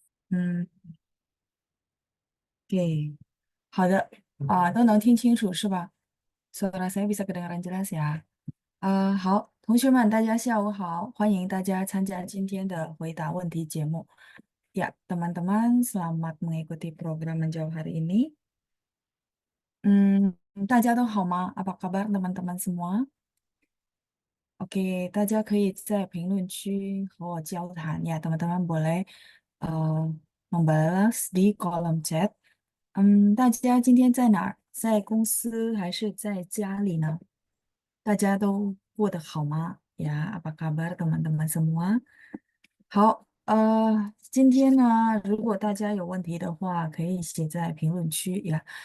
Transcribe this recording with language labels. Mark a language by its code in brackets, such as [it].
[zh] 嗯，oke，好的，都能听清楚是吧？ [id] Suara saya bisa kedengaran jelas ya。 [zh] 好，同学们，大家下午好，欢迎大家参加今天的回答问题节目。 [id] Ya, teman-teman, selamat mengikuti program menjawab hari ini. [zh] 大家都好吗？ [id] Apa kabar teman-teman semua？ [zh] Oke，大家可以在评论区和我交谈呀， [id] teman-teman boleh membalas di kolom chat。 [zh] 大家今天在哪儿？在公司还是在家里呢？大家都过得好吗？ [id] Ya，apa kabar teman-teman semua？ [zh] 好，今天呢，如果大家有问题的话，可以写在评论区呀。